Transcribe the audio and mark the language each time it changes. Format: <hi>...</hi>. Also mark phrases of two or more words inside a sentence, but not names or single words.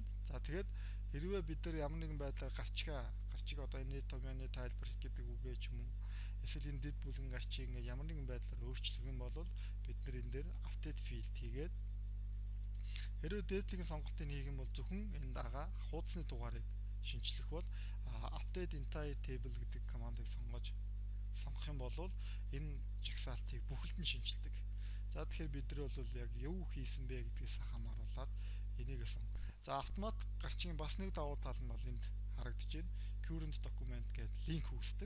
<mn>За тэгээд хэрвээ бид нар ямар нэгэн байдлаар гарчиг одоо энэ томьёоны тайлбар гэдэг үгээ ч юм уу эсвэл энэ дэд бүлгэн гарчийг ингээд ямар нэгэн байдлаар өөрчлөх юм бол бид нар энэ дээр</mn> <en>update field</en> <mn>хийгээд хэрвээ дээдлийн сонголтыг хийх юм бол зөвхөн энэ дагаа хуудасны дугаарыг шинжлэх бол</mn> <en>update entire table</en> <mn>гэдэг командыг сонгох юм бол энэ жагсаалтыг бүхэлд нь шинжилдэг. За тэгэхээр бид нар бол яг юу хийсэн бэ гэдгээс хамааруулаад энийг за автомат гарчийн бас нэг давуу тал нь бол энд харагдаж байна.</mn> <en>Current document гэдэг линк үүсдэг.</en>